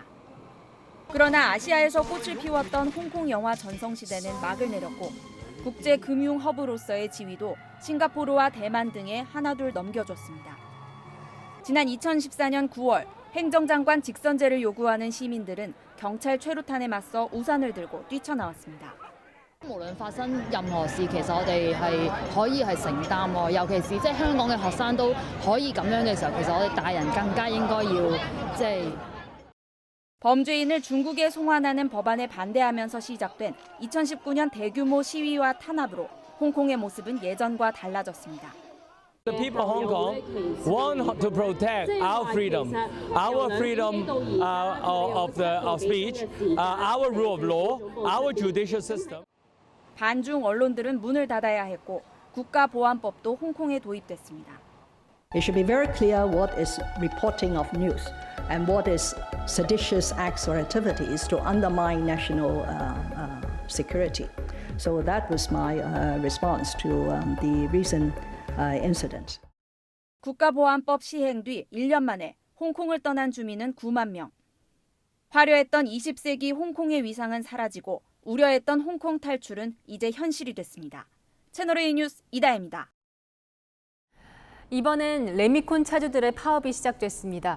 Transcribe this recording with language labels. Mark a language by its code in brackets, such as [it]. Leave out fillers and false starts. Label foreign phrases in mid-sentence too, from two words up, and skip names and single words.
[ko] 그러나 아시아에서 꽃을 피웠던 홍콩 영화 전성시대는 막을 내렸고 국제 금융 허브로서의 지위도 싱가포르와 대만 등에 하나둘 넘겨줬습니다. 지난 2014년 9월 행정장관 직선제를 요구하는 시민들은 경찰 최루탄에 맞서 우산을 들고 뛰쳐나왔습니다. [yue] 無論發生任何事，其實我哋係可以係承擔喎，尤其是即係香港嘅學生都可以咁樣嘅時候，其實我哋大人更加應該要 [ko] 범죄인을 중국에 송환하는 법안에 반대하면서 시작된 2019년 대규모 시위와 탄압으로 홍콩의 모습은 예전과 달라졌습니다. [en] The people of Hong Kong want to protect our freedom of speech, our rule of law, our judicial system. [ko] 반중 언론들은 문을 닫아야 했고 국가보안법도 홍콩에 도입됐습니다. [en] It should be very clear what is reporting of news and what is seditious acts or activities to undermine national security. So that was my response to the recent incident. [ko] 국가보안법 시행 뒤 1년 만에 홍콩을 떠난 주민은 9만 명. 화려했던 20세기 홍콩의 위상은 사라지고 우려했던 홍콩 탈출은 이제 현실이 됐습니다. 채널A 뉴스 이다혜입니다. 이번엔 레미콘 차주들의 파업이 시작됐습니다.